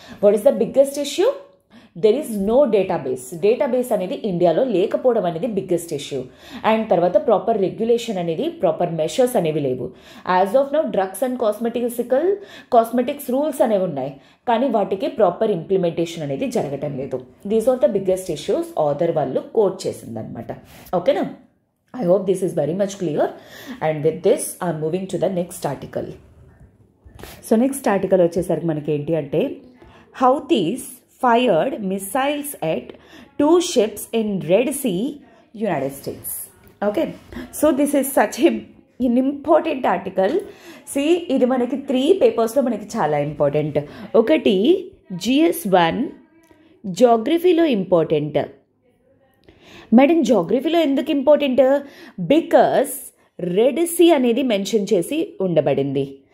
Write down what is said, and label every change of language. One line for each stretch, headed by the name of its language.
English: What is the biggest issue?
Telugu: There is no database అనేది ఇండియాలో లేకపోవడం అనేది బిగ్గెస్ట్ ఇష్యూ. అండ్ తర్వాత ప్రాపర్ రెగ్యులేషన్ అనేది, ప్రాపర్ మెషర్స్ అనేవి లేవు. As of now drugs and cosmetics rules అనేవి ఉన్నాయి, కానీ వాటికి ప్రాపర్ ఇంప్లిమెంటేషన్ అనేది జరగటం లేదు.
English: these are the biggest issues
Telugu: author వాళ్ళు కోట్ చేసిందనమాట. ఓకేనా?
English: I hope this is very much clear. And with this, I'm moving to the next article. So next article
Telugu: వచ్చేసరికి మనకి ఏంటి అంటే
English: Houthis fired missiles at 2 ships in Red Sea, United States. Okay, so this is such an important article.
Telugu: See, ఇది మనకి 3 పేపర్స్లో మనకి చాలా important. ఒకటి GS1 జాగ్రఫీలో ఇంపార్టెంట్. మేడం, జాగ్రఫీలో ఎందుకు ఇంపార్టెంట్? బికాస్ రెడ్ సీ అనేది మెన్షన్ చేసి ఉండబడింది.